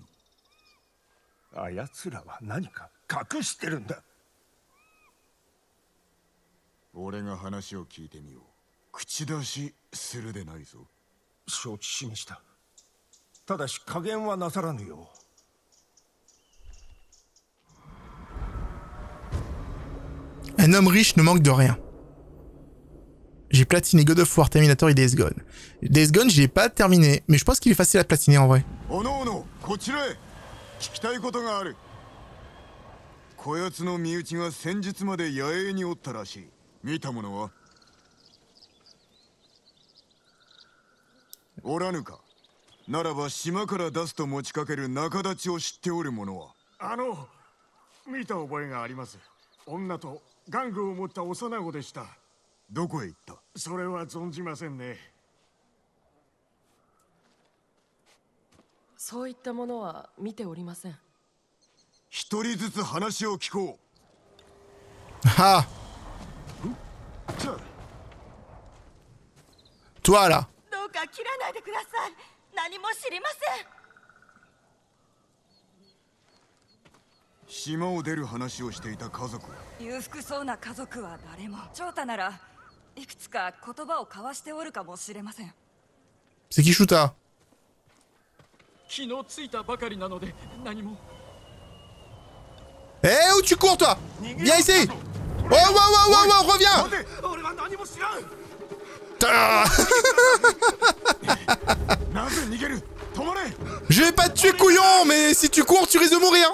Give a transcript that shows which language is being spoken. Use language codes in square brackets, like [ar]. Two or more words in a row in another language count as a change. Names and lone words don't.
[ja] あやつらは何か隠してるんだ。俺が話を聞いてみよう。口出しするでないぞ。承知しました。ただし加減はなさらぬよ [fr] う。Un homme riche ne manque de rien. J'ai platiné God of War, Terminator et Days Gone. Days Gone, je l'ai pas terminé, mais je pense qu'il est facile à platiner en vrai. [ja] おのおの、こちらへ。聞きたいことがある。こやつの身内が先日まで野営におったらしい。見たものは？おらぬか。ならば島から出すと持ちかける仲立ちを知っておる者は？見た覚えがあります。女と玩具を持った幼子でした。どこへ行った？それは存じませんね。そういったものは見ておりません。一人ずつ話を聞こ [fr] う。はあ。Toi là. [ja] どうか切らないでください。何も知りません。島を出る話をしていた家族は？裕福そうな家族は誰も。長太ならいくつか言葉を交わしておるかもしれません。 [fr] C'est qui Shuta? [ja] 昨日着いたばかりなので何も。 [fr] Eh, où tu cours toi? Viens ici! Oh, wow, reviens! Je vais pas te tuer, couillon, mais si tu cours, tu risques de mourir.